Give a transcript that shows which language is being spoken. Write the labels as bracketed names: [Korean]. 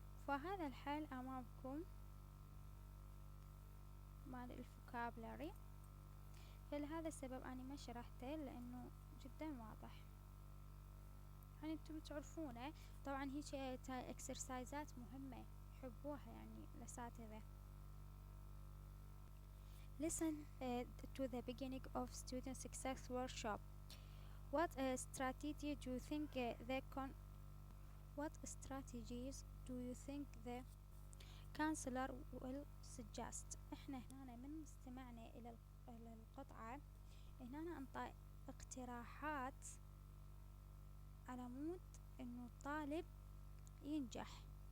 [Arabic] فهذا الحل أمامكم مال الفوكابلري، فلهذا السبب أنا ما شرحته لأنه جدا واضح، يعني انتم تعرفونه. طبعا هيك اكسرسايزات مهمة يحبوها يعني الأساتذة. [English] Listen to the beginning of student success workshop. What strategy do you think What strategies do you think the counselor will suggest؟ [Arabic] احنا هنا من استمعنا إلى القطعة هنا ننطي اقتراحات على مود انه الطالب ينجح.